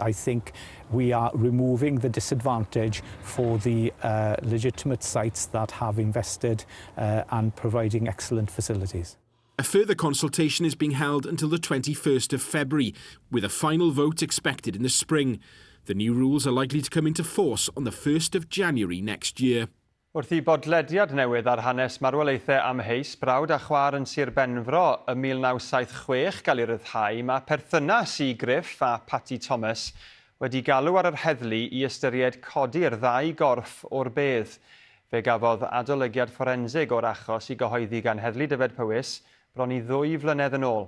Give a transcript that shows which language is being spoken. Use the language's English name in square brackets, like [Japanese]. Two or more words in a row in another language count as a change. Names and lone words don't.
[English] I think we are removing the disadvantage for the legitimate sites that have invested and providing excellent facilities. A further consultation is being held until the 21st of February, with a final vote expected in the spring. The new rules are likely to come into force on the 1st of January next year. [Welsh] Wrth i bodlediad newydd ar hanes marwolaethau amheus brawd a chwaer yn Sir Benfro ym 1976 gael ei ryddhau, mae perthynas i Griff a Patty Thomas wedi galw ar yr heddlu i ystyried codi'r 2 gorff o'r bedd. Fe gafodd adolygiad fforensig o'r achos i gyhoeddi gan heddlu Dyfed Powys bron i 2 flynedd yn ôl.